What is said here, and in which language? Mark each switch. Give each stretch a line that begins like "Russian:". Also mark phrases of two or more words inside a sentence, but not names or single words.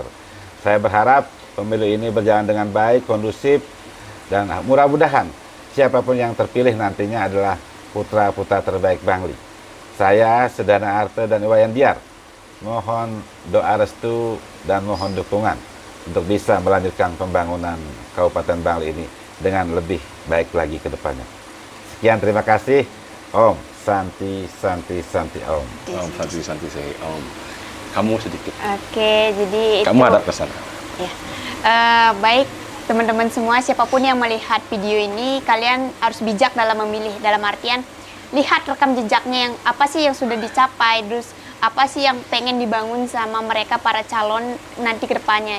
Indonesian: Saya berharap pemilu ini berjalan dengan baik, kondusif, dan mudah-mudahan siapapun yang terpilih nantinya adalah putra-putra terbaik Bangli. Saya, Sedana Arte, dan Iwayan Diar mohon doa restu dan mohon dukungan untuk bisa melanjutkan pembangunan Kabupaten Bangli ini dengan lebih baik lagi ke depannya. Sekian, terima kasih.
Sanskrit: Om Santi Santi Santi Om. Om Santi Santi Om.
Indonesian: Kamu sedikit. Oke, jadi kamu ada pesan. Ya. Baik teman-teman semua, siapapun yang melihat video ini, kalian harus bijak dalam memilih. Dalam artian, lihat rekam jejaknya yang apa sih yang sudah dicapai, terus apa sih yang pengen dibangun sama mereka para calon nanti ke depannya.